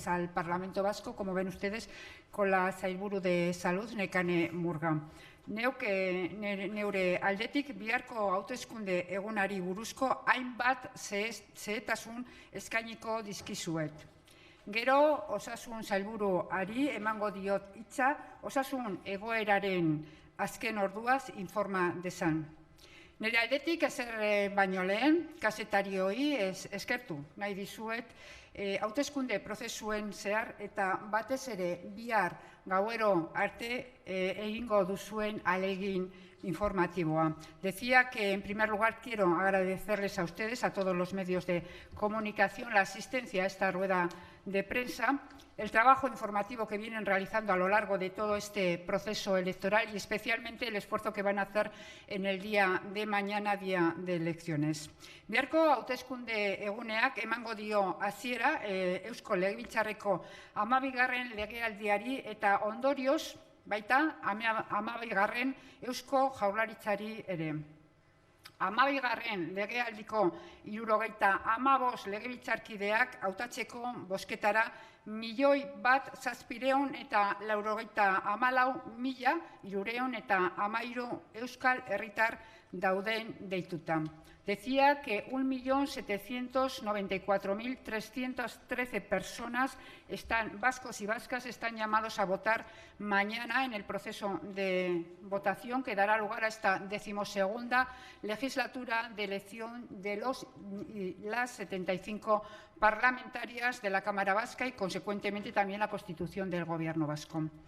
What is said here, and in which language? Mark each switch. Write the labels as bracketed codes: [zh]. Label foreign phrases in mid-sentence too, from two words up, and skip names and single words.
[es] elecciones al Parlamento Vasco, como ven ustedes, con la Sailburu de Salud, Nekane Murga. [eu] Neure aldetik biharko hauteskunde egunari buruzko hainbat zehetasun eskainiko dizkizuet. Gero, osasun sailburuari emango diot hitza, osasun egoeraren azken orduaz informa dezan. Nire aldetik ezer baino lehen, kazetarioi eskertu nahi dizuet, hauteskunde prozesuen zehar eta batez ere bihar gauero arte egingo duzuen ahalegin informatiboa. [es] Decía que, en primer lugar, quiero agradecerles a ustedes, a todos los medios de comunicación, la asistencia a esta rueda de prensa, el trabajo informativo que vienen realizando a lo largo de todo este proceso electoral y especialmente el esfuerzo que van a hacer en el día de mañana, día de elecciones. [eu] Biharko hauteskunde eguneak emango dio hasiera Eusko Legebiltzarreko 12. legealdiari eta ondorioz baita 12. Eusko Jaurlaritzari ere. 12. legealdiko 75 legebiltzarkideak hautatzeko bozketara 1.794.313 euskal herritar dauden deituta. [es] Decía que 1.794.313 personas, vascos y vascas, están llamados a votar mañana en el proceso de votación que dará lugar a esta 12ª legislatura de elección de las 75 parlamentarias de la Cámara Vasca y, consecuentemente, también la constitución del Gobierno vasco.